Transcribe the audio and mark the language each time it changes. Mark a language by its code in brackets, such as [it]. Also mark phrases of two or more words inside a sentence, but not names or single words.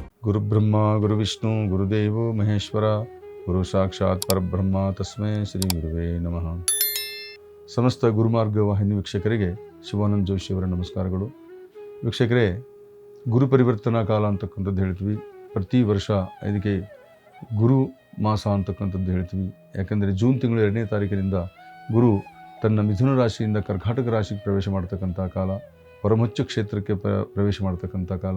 [sa] ಗುರುಬ್ರಹ್ಮ ಗುರುವಿಷ್ಣು ಗುರುದೇವೋ ಮಹೇಶ್ವರ ಗುರು ಸಾಕ್ಷಾತ್ ಪರಬ್ರಹ್ಮ ತಸ್ಮೈ ಶ್ರೀ ಗುರುವೇ ನಮಃ. [kn] ಸಮಸ್ತ ಗುರುಮಾರ್ಗ ವಾಹಿನಿ ವೀಕ್ಷಕರಿಗೆ ಶಿವಾನಂದ ಜೋಶಿಯವರ ನಮಸ್ಕಾರಗಳು. ವೀಕ್ಷಕರೇ, ಗುರು ಪರಿವರ್ತನಾ ಕಾಲ ಅಂತಕ್ಕಂಥದ್ದು ಹೇಳ್ತೀವಿ. ಪ್ರತಿ ವರ್ಷ ಇದಕ್ಕೆ ಗುರು ಮಾಸ ಅಂತಕ್ಕಂಥದ್ದು ಹೇಳ್ತೀವಿ. ಯಾಕೆಂದರೆ ಜೂನ್ ತಿಂಗಳು 2ನೇ ತಾರೀಕಿನಿಂದ ಗುರು ತನ್ನ ಮಿಥುನ ರಾಶಿಯಿಂದ ಕರ್ಕಾಟಕ ರಾಶಿಗೆ ಪ್ರವೇಶ ಮಾಡ್ತಕ್ಕಂಥ ಕಾಲ, ಪರಮೋಚ್ಚ ಕ್ಷೇತ್ರಕ್ಕೆ ಪ್ರವೇಶ ಮಾಡ್ತಕ್ಕಂಥ ಕಾಲ.